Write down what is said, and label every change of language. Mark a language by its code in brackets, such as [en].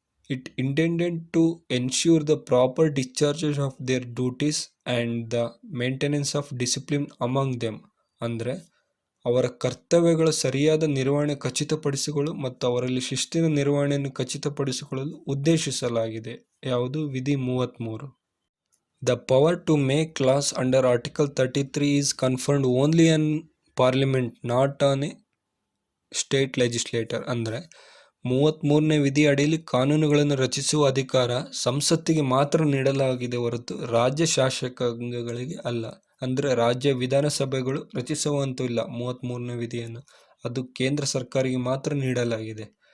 [en] It intended to ensure the proper discharges of their duties and the maintenance of discipline among them. [kn] ಅಂದರೆ ಅವರ ಕರ್ತವ್ಯಗಳ ಸರಿಯಾದ ನಿರ್ವಹಣೆ ಖಚಿತಪಡಿಸಿಕೊಳ್ಳಲು ಮತ್ತು ಅವರಲ್ಲಿ ಶಿಸ್ತಿನ ನಿರ್ವಹಣೆಯನ್ನು ಖಚಿತಪಡಿಸಿಕೊಳ್ಳಲು ಉದ್ದೇಶಿಸಲಾಗಿದೆ. ಯಾವುದು? ವಿಧಿ 33. [en] The power to make laws under Article 33 is conferred only on Parliament, not on a state legislator. [kn] ಅಂದರೆ 33ನೇ ವಿಧಿ ಅಡಿಯಲ್ಲಿ ಕಾನೂನುಗಳನ್ನು ರಚಿಸುವ ಅಧಿಕಾರ ಸಂಸತ್ತಿಗೆ ಮಾತ್ರ ನೀಡಲಾಗಿದೆ ಹೊರತು ರಾಜ್ಯ ಶಾಸಕಾಂಗಗಳಿಗೆ ಅಲ್ಲ. ಅಂದರೆ ರಾಜ್ಯ ವಿಧಾನಸಭೆಗಳು ರಚಿಸುವಂತೂ ಇಲ್ಲ 33ನೇ ವಿಧಿಯನ್ನು, ಅದು ಕೇಂದ್ರ ಸರ್ಕಾರಿಗೆ ಮಾತ್ರ ನೀಡಲಾಗಿದೆ.